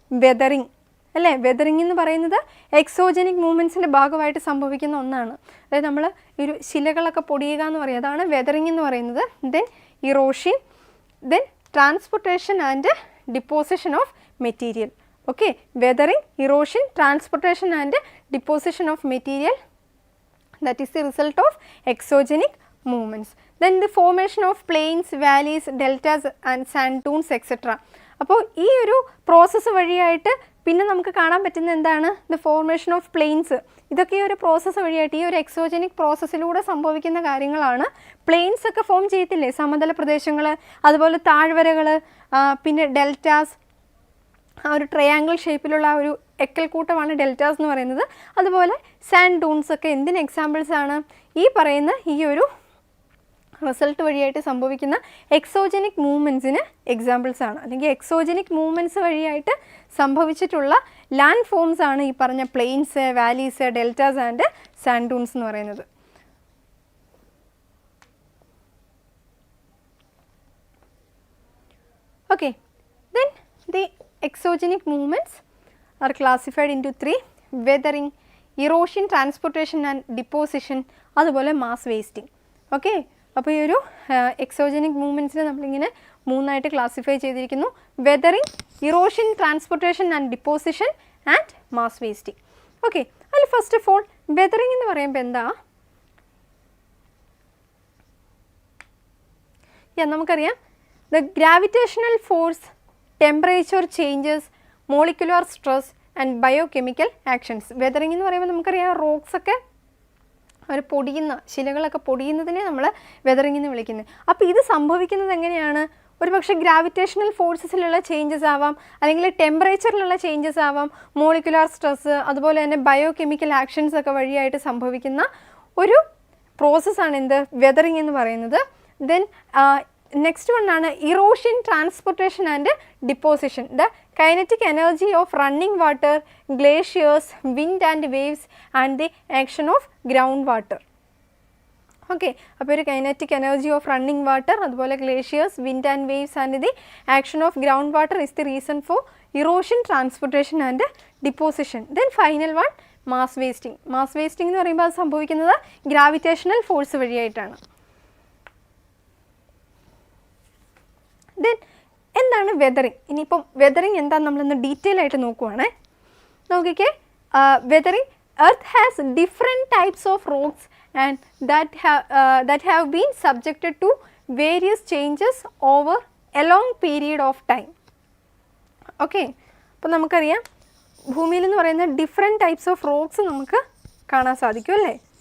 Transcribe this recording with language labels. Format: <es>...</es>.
<ml>Weathering അല്ലേ? Weathering എന്ന് പറയുന്നത് എക്സോജനിക് മൂവ്മെൻറ്റ്സിൻ്റെ ഭാഗമായിട്ട് സംഭവിക്കുന്ന ഒന്നാണ്. അതായത് നമ്മൾ ഒരു ശിലകളൊക്കെ പൊടിയുക എന്ന് പറയും, അതാണ് വെതറിങ് എന്ന് പറയുന്നത്.</ml> <en>Then erosion, then transportation and deposition of material. Okay, weathering, erosion, transportation and deposition of material, that is the result of exogenic movements. Then the formation of plains, valleys, deltas and sand dunes etc.</en> <ml>അപ്പോൾ ഈ ഒരു process വഴിയായിട്ട് പിന്നെ നമുക്ക് കാണാൻ പറ്റുന്ന എന്താണ്?</ml> <en>The formation of plains.</en> <ml>ഇതൊക്കെ ഈ ഒരു പ്രോസസ്സ് വഴിയായിട്ട്, ഈ ഒരു എക്സോജനിക് പ്രോസസ്സിലൂടെ സംഭവിക്കുന്ന കാര്യങ്ങളാണ്. പ്ലെയിൻസ് ഒക്കെ ഫോം ചെയ്യത്തില്ലേ? സമതല പ്രദേശങ്ങൾ, അതുപോലെ താഴ്വരകൾ, പിന്നെ ഡെൽറ്റാസ്, ആ ഒരു ട്രയാങ്കിൾ ഷേപ്പിലുള്ള ഒരു എക്കൽക്കൂട്ടമാണ് ഡെൽറ്റാസ് എന്ന് പറയുന്നത്. അതുപോലെ സാൻഡ് ഡൂൺസ് ഒക്കെ എന്തിന് എക്സാമ്പിൾസ് ആണ്? ഈ പറയുന്ന ഈ ഒരു റിസൾട്ട് വഴിയായിട്ട് സംഭവിക്കുന്ന എക്സോജനിക് മൂവ്മെൻറ്റ്സിന് എക്സാമ്പിൾസ് ആണ്. അല്ലെങ്കിൽ എക്സോജനിക് മൂവ്മെൻറ്റ്സ് വഴിയായിട്ട് സംഭവിച്ചിട്ടുള്ള ലാൻഡ് ഫോംസ് ആണ് ഈ പറഞ്ഞ planes, valleys, deltas and sand dunes എന്ന് പറയുന്നത്.</ml> <en>okay, then the exogenic movements are classified into 3: weathering, erosion, transportation and deposition,</en> <ml>അതുപോലെ</ml> <en>mass wasting.</en> <ml>ഓക്കെ, അപ്പോൾ ഈ ഒരു എക്സോജനിക് മൂവ്മെൻറ്റ്സിനെ നമ്മളിങ്ങനെ മൂന്നായിട്ട് ക്ലാസിഫൈ ചെയ്തിരിക്കുന്നു: weathering, erosion, transportation and deposition and mass wasting. Okay, അതിൽ ഫസ്റ്റ് ഓഫ് ഓൾ വെതറിങ് എന്ന് പറയുമ്പോൾ എന്താ? നമുക്കറിയാം,</ml> <en>The gravitational force, temperature changes, molecular stress and biochemical actions.</en> <ml>Weathering എന്ന് പറയുമ്പോൾ നമുക്കറിയാം റോക്സൊക്കെ അവർ പൊടിയുന്ന, ശിലകളൊക്കെ പൊടിയുന്നതിനെ നമ്മൾ വെതറിങ് എന്ന് വിളിക്കുന്നത്. അപ്പോൾ ഇത് സംഭവിക്കുന്നത് എങ്ങനെയാണ്? ഒരു പക്ഷേ ഗ്രാവിറ്റേഷണൽ ഫോഴ്സസിലുള്ള ചേഞ്ചസ് ആവാം, അല്ലെങ്കിൽ ടെമ്പറേച്ചറിലുള്ള ചേഞ്ചസ് ആവാം, മോളിക്കുലർ സ്ട്രെസ്, അതുപോലെ തന്നെ ബയോകെമിക്കൽ ആക്ഷൻസ് ഒക്കെ വഴിയായിട്ട് സംഭവിക്കുന്ന ഒരു പ്രോസസ്സാണ് എന്ത്? വെതറിങ് എന്ന് പറയുന്നത്.</ml> <en>Then next one ആണ് erosion, transportation and deposition. The kinetic energy of running water, glaciers, wind and waves and the action of groundwater.</en> <ml>Okay, അപ്പോൾ ഒരു</ml> <en>Kinetic energy of running water, അതുപോലെ glaciers, wind and waves and the action of ground water is the reason for erosion, transportation and deposition. Then final one mass wasting.</en> <ml>Mass wasting എന്ന് പറയുമ്പോൾ അത് സംഭവിക്കുന്നത് gravitational force വഴിയായിട്ടാണ്. Then എന്താണ് weathering? ഇനിയിപ്പം weathering എന്താണെന്ന് നമ്മളൊന്ന് detail ആയിട്ട് നോക്കുവാണേ.</ml> <en>നോക്കിക്കേ, weathering, earth has different types of rocks and that have been subjected to various changes over a long period of time.</en> <ml>Okay, അപ്പോൾ നമുക്കറിയാം ഭൂമിയിൽ എന്ന് പറയുന്ന</ml> <en>different types of rocks</en> <ml>നമുക്ക് കാണാൻ സാധിക്കും അല്ലേ.</ml>